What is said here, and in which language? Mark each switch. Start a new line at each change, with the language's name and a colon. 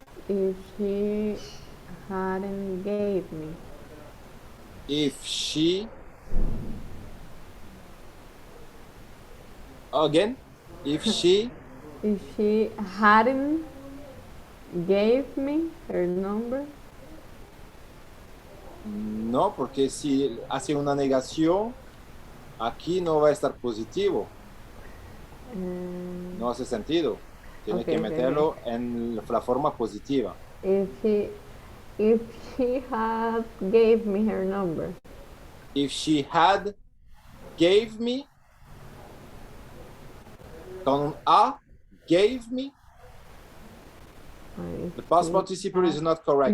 English: If she hadn't gave me. If she, again, if she hadn't gave me her number.
Spanish: No, porque si hace una negación, aquí no va a estar positivo. No hace sentido. Tiene que meterlo en la forma positiva.
English: If she had gave me her number. If she had gave me,
Spanish: con un A,
English: gave me, the past participle is not correct.